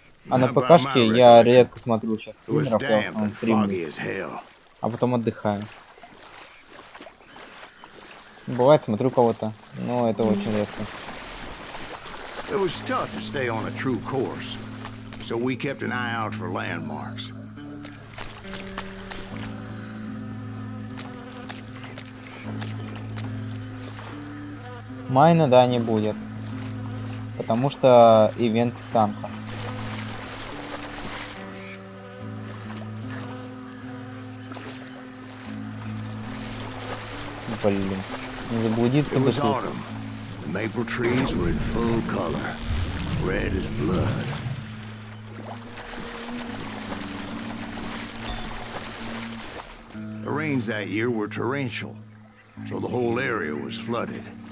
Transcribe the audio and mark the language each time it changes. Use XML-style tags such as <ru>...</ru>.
<ru>А на ПК-шке я редко смотрю сейчас стримеров, я в основном стримлю, а потом отдыхаю. Бывает, смотрю кого-то, но это очень редко.</ru> <en>It was tough to stay on a true course, so we kept an eye out for landmarks.</en> <ru>Майна, да, не будет, потому что ивент в танках. Блин, не заблудиться бы тут.</ru> <en>The maple trees were in full color, red as blood. The rains that year were torrential, so the whole area was flooded.</en>